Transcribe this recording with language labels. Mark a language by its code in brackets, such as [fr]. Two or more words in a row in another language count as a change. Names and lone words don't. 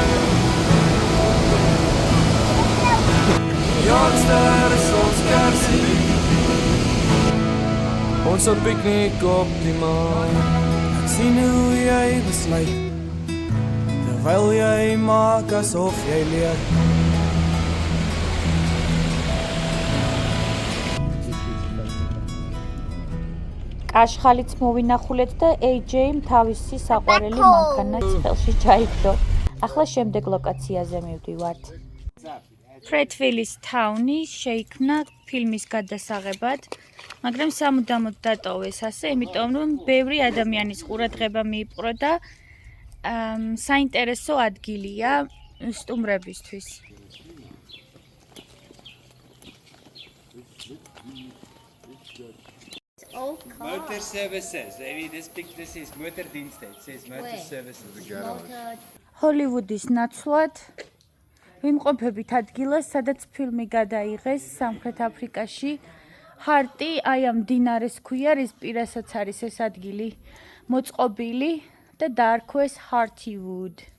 [af] Jongster is ons kersie. Ons piknik op die maan. Ek sien hoe jy besluit. Terwyl jy maak asof jy leer. [ka] კაშხალიც მოვინახულეთ და AJ-მ თავისი საყვარელი მანქანაც ხელში ჩაიგდო. ახლა შემდეგ ლოკაციაზე მივდივართ. ფრეთვილის თაუნი შეიქმნა ფილმის გადასაღებად, მაგრამ სამუდამოდ დატოვეს ასე, იმიტომ რომ ბევრი ადამიანის ყურადღება მიიპყრო და საინტერესო ადგილია სტუმრებისთვის. [en] Motor services. Maybe this is motordienste. It says motor services. [ka] ჰოლივუდის ნაცვლად ვიმყოფებით ადგილას, სადაც ფილმი გადაიღეს სამხრეთ აფრიკაში. ჰარტი აი ამ მდინარეს ქვია, რის პირასაც არის ეს ადგილი მოწყობილი და დაარქვეს Hartywood.